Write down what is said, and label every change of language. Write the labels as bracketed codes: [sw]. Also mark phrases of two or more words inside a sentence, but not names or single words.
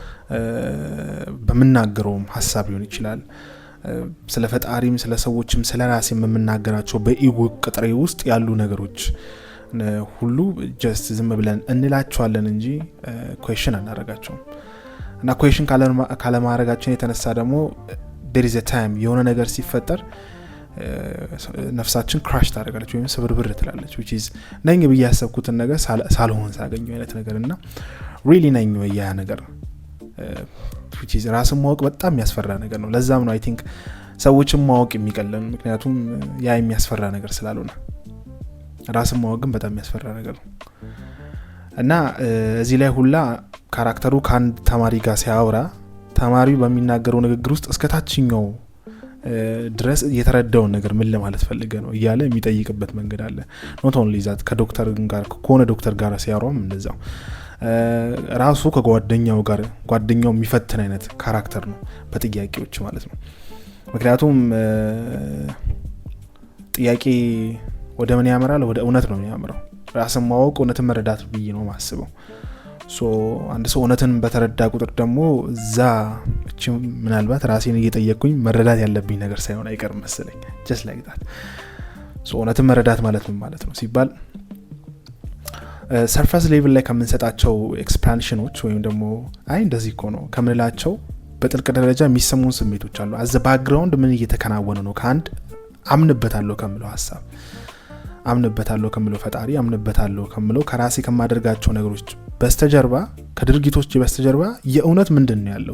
[am] በመናገረውም ሐሳብ ሊሆን ይችላል ስለ ፈጣሪም ስለ ሰዎችም ስለ ራሴም የምናገራቸው በኢጎ ቅጥሬ ውስጥ ያሉ ነገሮች ሁሉ ጀስት ዝም ብለን እንላቸዋለን እንጂ ኩዌስችን አናረጋቸውም እና ኩዌስችን ካለ ማረጋችን የተነሳ ደግሞ [en] there is a time [am] የሆነ ነገር ሲፈጠር ነፍሳችን ክራሽ ታደርጋለች ወይም ስብርብር ትላለች [en] which is [am] ነኝ ብዬ ያሰብኩትን ነገር ሳልሆን ሳገኘው አይነት ነገርና really ነኝ ወይ ያ ነገር [en] which is [am] ራስን ማወቅ በጣም የሚያስፈራ ነገር ነው ለዛም ነው [en] I think [am] ሰዎችን ማወቅ የሚቀለን ምክንያቱም ያ የሚያስፈራ ነገር ስላልሆነ ራስን ማወቅ ግን በጣም የሚያስፈራ ነገር ነው እና እዚህ ላይ ሁላ ካራክተሩ ከአንድ ተማሪ ጋር ሲያወራ ተማሪው በሚናገረው ንግግር ውስጥ እስከታችኛው ድረስ የተረዳው ነገር ምን ለማለት ፈልገ ነው እያለ የሚጠይቅበት መንገድ አለ [en] not only that [am] ከዶክተር ጋር ከሆነ ዶክተር ጋር ሲያወራም እንደዛው ራሱ ጓደኛው የሚፈትን አይነት ካራክተር ነው በጥያቄዎች ማለት ነው ምክንያቱም ጥያቄ ወደ ምን ያመራል? ወደ እውነት ነው የሚያመራው። ራስን ማወቅ እውነትን መረዳት ብዬ ነው ማስበው። አንድ ሰው እውነትን በተረዳ ቁጥር ደግሞ እዛ ምናልባት ራሴን እየጠየቅኩኝ መረዳት ያለብኝ ነገር ሳይሆን አይቀርም መሰለኝ። [en] just like that [am] እውነትን መረዳት ማለት ምን ማለት ነው ሲባል [en] surface level [am] ላይ ከምንሰጣቸው ኤክስፓንሽኖች ወይም ደግሞ እንደዚህ እኮ ነው ከምንላቸው በጥልቅ ደረጃ የሚሰሙን ስሜቶች አሉ። [en] at the background [am] ምን እየተከናወነ ነው ከአንድ አምንበታለሁ ከምለው ሀሳብ፣ አምንበታለሁ ከምለው ፈጣሪ፣ አምንበታለሁ ከምለው ከራሴ ከማደርጋቸው ነገሮች በስተጀርባ ከድርጊቶች በስተጀርባ የእውነት ምንድነው ያለው?